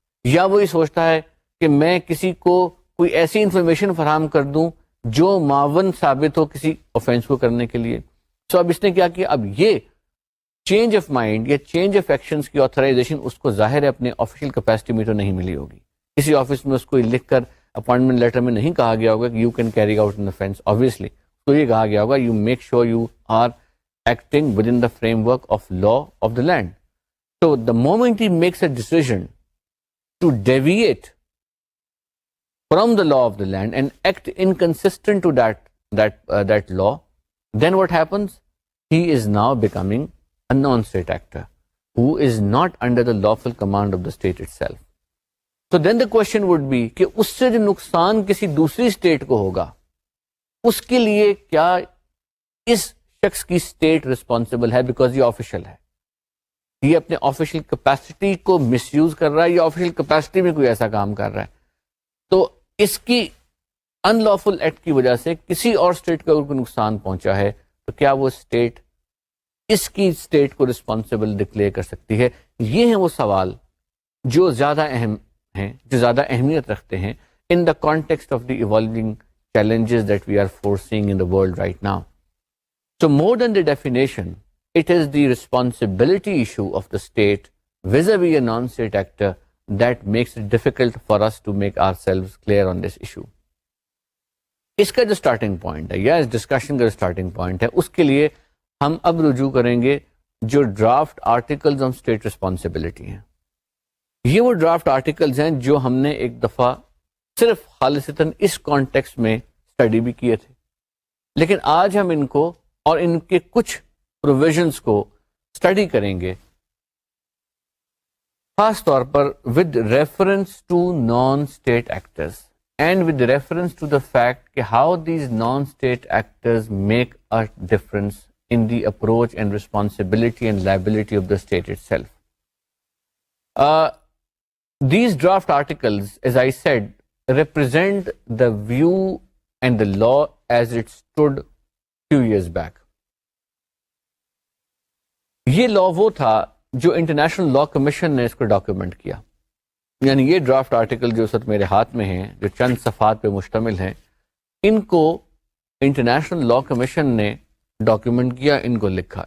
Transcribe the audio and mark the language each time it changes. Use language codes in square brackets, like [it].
[ur] یا وہ یہ سوچتا ہے کہ میں کسی کو کوئی ایسی انفارمیشن فراہم کر دوں جو معاون ثابت ہو کسی آفینس کو کرنے کے لیے. سو اب اس نے کیا کیا، اب یہ چینج آف مائنڈ یا چینج آف ایکشنز کی آتھرائزیشن اس کو ظاہر ہے اپنے آفیشیل کیپیسٹی میں تو نہیں ملی ہوگی. کسی آفس میں اس کو لکھ کر اپوائنٹمنٹ لیٹر میں نہیں کہا گیا ہوگا کہ [en] You can carry out an offence. Obviously [ur] تو یہ کہا گیا ہوگا [en] You make sure you are acting within the framework of law of the land. So the moment he makes a decision to deviate from the law of the land and act inconsistent to that law, then what happens? He is now becoming a non-state actor who is not under the lawful command of the state itself. So then the question would be [ur] کہ اس سے جو نقصان کسی دوسری state کو ہوگا اس کے لیے کیا اس شخص کی اسٹیٹ ریسپانسبل ہے, بیکاز یہ آفیشل ہے, یہ اپنے آفیشیل کیپیسٹی کو مس یوز کر رہا ہے, یا آفیشیل کیپیسٹی میں کوئی ایسا کام کر رہا ہے, تو اس کی ان لافل ایکٹ کی وجہ سے کسی اور اسٹیٹ کو اگر کوئی نقصان پہنچا ہے تو کیا وہ اسٹیٹ اس کی اسٹیٹ کو ریسپانسبل ڈکلیئر کر سکتی ہے. یہ ہیں وہ سوال جو زیادہ اہم ہیں, جو زیادہ اہمیت رکھتے ہیں [en] In the context of the evolving challenges that we are foreseeing in the world right now. So more than the definition, it is the responsibility issue of the state vis-a-vis a non-state actor that makes it difficult for us to make ourselves clear on this issue. [ur] اس کا جو starting point ہے یا اس discussion کا جو starting point ہے, اس کے لیے ہم اب رجوع کریں گے جو draft articles on state responsibility ہیں. یہ وہ ڈرافٹ آرٹیکلز ہیں جو ہم نے ایک دفعہ صرف خالصتاً اس کانٹیکسٹ میں اسٹڈی بھی کیے تھے, لیکن آج ہم ان کو اور ان کے کچھ پروویژنس کو اسٹڈی کریں گے خاص طور پر [en] with reference to non state actors and with reference to the fact [ur] کہ [en] How these non state actors make a difference in the approach and responsibility and liability of the state itself. These draft articles, as I said, represent the view and the law as it stood few years back. [ur] یہ لا وہ تھا جو international law commission نے اس کو document کیا, یعنی یہ draft article جو اس وقت میرے ہاتھ میں ہیں, جو چند صفحات پہ مشتمل ہیں, ان کو انٹرنیشنل لا کمیشن نے ڈاکیومنٹ کیا, ان کو لکھا.